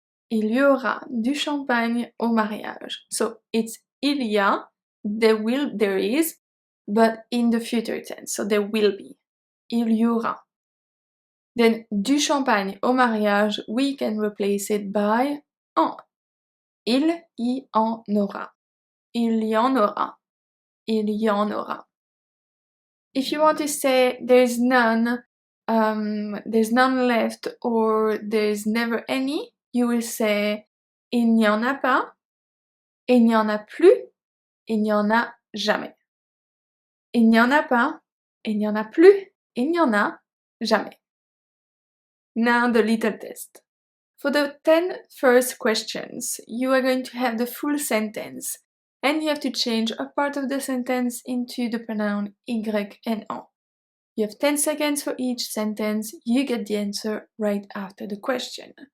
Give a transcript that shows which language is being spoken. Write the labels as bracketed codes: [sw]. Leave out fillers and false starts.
[fr] Il y aura du champagne au mariage. [en] So it's [fr] il y a, [en] there is, but in the future tense. So there will be. [fr] Il y aura. [en] Then [fr] du champagne au mariage, [en] we can replace it by en. [fr] Il y en aura. Il y en aura. Il y en aura. [en] If you want to say there's none left, or there's never any, you will say [fr] il n'y en a pas, il n'y en a plus, il n'y en a jamais. Il n'y en a pas, il n'y en a plus, il n'y en a jamais. [en] Now the little test. For the 10 first questions, you are going to have the full sentence, and you have to change a part of the sentence into the pronoun Y and en. You have 10 seconds for each sentence, you get the answer right after the question.